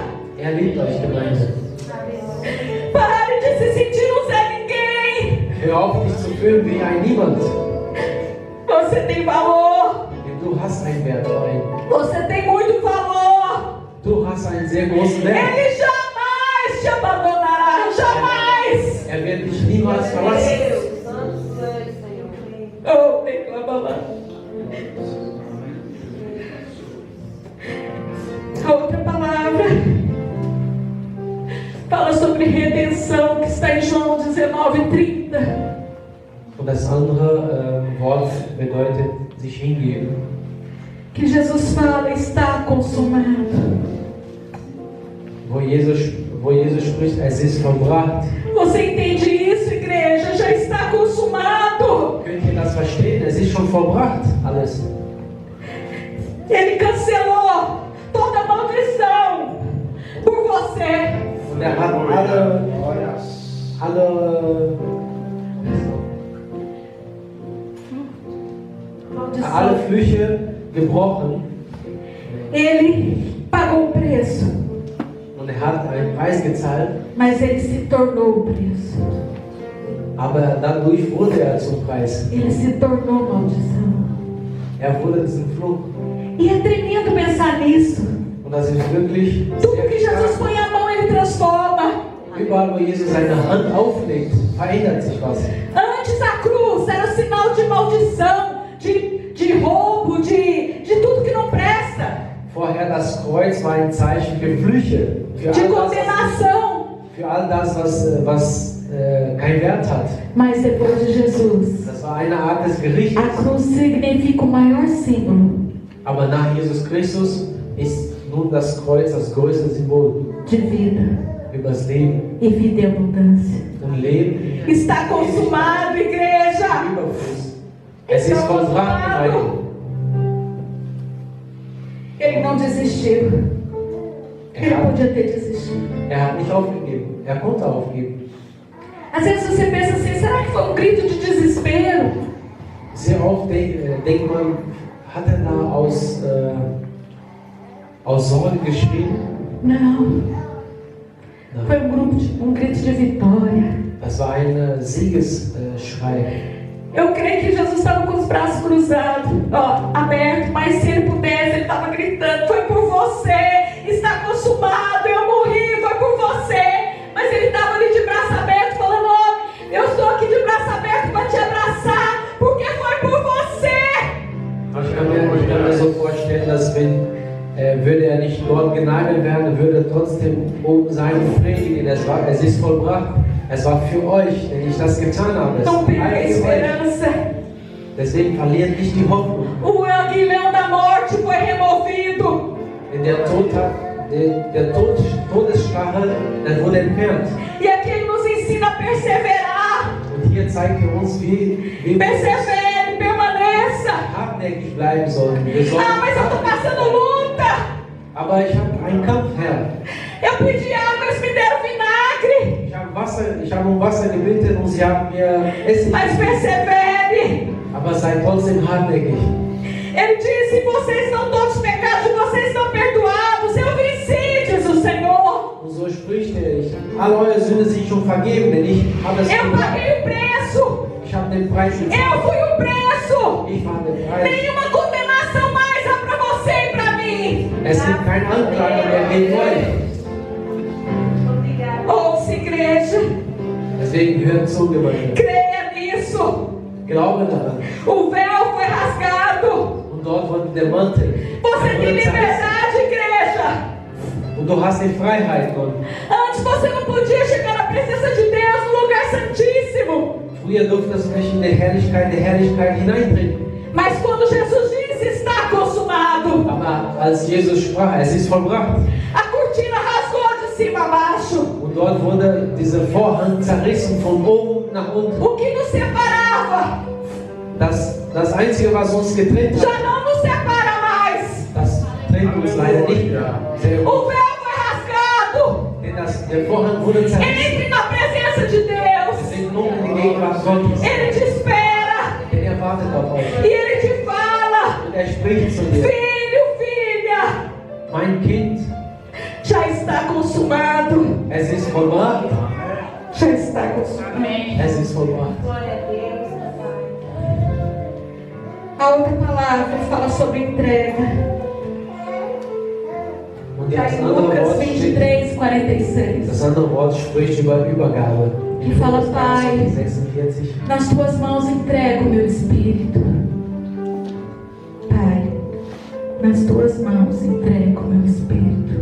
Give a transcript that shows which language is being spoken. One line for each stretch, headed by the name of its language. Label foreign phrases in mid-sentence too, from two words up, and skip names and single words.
German: Er liebt euch, Gemeinde.
Portuguese: Pare de se sentir um Zé Ninguém.
German: Hör auf, dich zu fühlen wie ein Niemand.
Portuguese: Você tem valor.
German: Denn du hast einen Wert, Freund.
Portuguese: Você tem muito valor.
German: Du hast einen sehr großen Wert.
Portuguese: Ele jamais te abandonará. Jamais.
German: Er wird dich niemals verlassen.
Portuguese: Oh, declama lá. A outra palavra fala sobre redenção, que está em João 19:30.
German: Und das andere Wort bedeutet sich hingeben.
Portuguese: Que Jesus fala: está consumado.
German: Wo Jesus spricht, es ist vollbracht.
Portuguese: Você entende isso, igreja? Já está consumado.
German: Könnt ihr das verstehen? Es ist schon vollbracht, alles.
Portuguese: Ele cancelou toda maldição por você.
German: Und er hat alle Flüche gebrochen.
Portuguese: Ele pagou o preço,
German: Und er hat einen Preis gezahlt,
Portuguese: mas ele se tornou o preço.
German: aber dadurch wurde er zum Preis.
Portuguese: Ele se tornou maldição.
German: Er wurde diesen Fluch.
Portuguese: E é tremendo pensar nisso.
German: Und das ist wirklich
Portuguese: Tudo
German: sehr
Portuguese: que Jesus
German: stark.
Portuguese: põe a mão, ele transforma.
German: Überall, wo Jesus seine Hand auflegt, verändert sich was.
Portuguese: Antes a cruz era sinal de maldição, de roubo, de tudo que não presta,
German: Vorher das Kreuz war ein Zeichen für Flüche, für
Portuguese: de
German: all
Portuguese: condenação.
German: das, was keinen Wert hat.
Portuguese: Mas depois de Jesus,
German: Das war eine Art des Gerichts.
Portuguese: a cruz significa o maior símbolo
German: Aber nach Jesus Christus ist nun das Kreuz das größte Symbol
Portuguese: de vida
German: über das Leben.
Portuguese: e vida em abundância.
German: Und Leben
Portuguese: Está consumado, igreja.
German: im Überfluss. Es ist vollbracht, Gemeinde.
Portuguese: Ele não desistiu. Ele podia ter desistido.
German: Er hat nicht aufgegeben. Er konnte aufgeben.
Portuguese: Às vezes você pensa assim: será que foi um grito de desespero?
German: ihr auch denkt man, hat da aus Sorge geschrieben?
Portuguese: Não. Foi um grito de vitória.
German: Das war ein Siegesschrei.
Portuguese: Eu creio que Jesus estava com os braços cruzados, abertos, mas se ele pudesse, ele estava gritando: foi por você, está consumado, eu morri, foi por você. Mas ele estava ali de braço aberto, falando: eu estou aqui de braço aberto para te abraçar, porque foi por você.
German: Ich kann mir so vorstellen, dass würde er nicht dort genagelt werden, würde er trotzdem oben sein und predigen. Es ist vollbracht. Es war für euch, wenn ich das getan habe.
Portuguese: Não perca a esperança.
German: Deswegen verliert nicht die Hoffnung.
Portuguese: O aguilhão da morte foi removido.
German: Denn der Todesstachel, der wurde entfernt.
Portuguese: E aqui ele nos ensina a perseverar.
German: Und hier zeigt er uns, wie
Portuguese: Persevere, permaneça.
German: hartnäckig bleiben sollen.
Portuguese: Mas eu estou passando luta.
German: Aber ich habe einen Kampf, Herr.
Portuguese: Eu pedi água, eles me deram vinagre.
German: Ich habe Wasser gebeten und sie haben mir Essen.
Portuguese: Mas persevere.
German: Aber sei trotzdem hartnäckig.
Portuguese: Ele disse: vocês são todos pecados, vocês estão perdoados. Eu venci, diz o Senhor.
German: Und so spricht er: alle eure Sünden sind schon vergeben, denn ich habe es
Portuguese: Eu paguei o preço.
German: Ich habe den Preis gezahlt.
Portuguese: Eu fui o preço.
German: Ich war der Preis.
Portuguese: Nenhuma condenação mais há para você e para mim.
German: Es gibt keine Anklage mehr gegen euch.
Portuguese: Ouça, igreja.
German: Deswegen hört zu, Gemeinde.
Portuguese: Creia nisso.
German: Glaube daran.
Portuguese: O véu foi rasgado.
German: Und dort wurde der Mantel.
Portuguese: Você tem liberdade, igreja.
German: Und du hast die Freiheit, Gott.
Portuguese: Antes você não podia chegar na presença de Deus, no lugar santíssimo.
German: Früher durftest du nicht in die Herrlichkeit der Herrlichkeit hineintreten.
Portuguese: Mas quando Jesus disse: está consumado,
German: Aber als Jesus sprach, es ist vollbracht.
Portuguese: a cortina rasgou de cima a baixo.
German: Und dort wurde dieser Vorhang zerrissen von oben nach unten.
Portuguese: O que nos separava
German: Das Einzige, was uns getrennt hat,
Portuguese: já não nos separa mais.
German: das trennt uns leider nicht mehr.
Portuguese: O véu foi rasgado.
German: Denn der Vorhang wurde zerrissen.
Portuguese: Entre na presença de Deus.
German: Wir sind nun in die Gegenwart Gottes.
Portuguese: Ele te espera.
German: Denn er wartet auf euch.
Portuguese: E ele te fala:
German: Und er spricht zu dir.
Portuguese: filho, filha,
German: Mein Kind,
Portuguese: já está consumado.
German: es ist vollbracht.
Portuguese: Já está consumado.
German: Es ist vollbracht.
Portuguese: A outra palavra fala sobre entrega.
German: Und
Portuguese: Está em Lucas 23:46.
German: das andere Wort spricht über Übergabe.
Portuguese: Que fala: Pai, 46. nas tuas mãos entrego o meu espírito. Pai, nas tuas mãos entrego o meu espírito.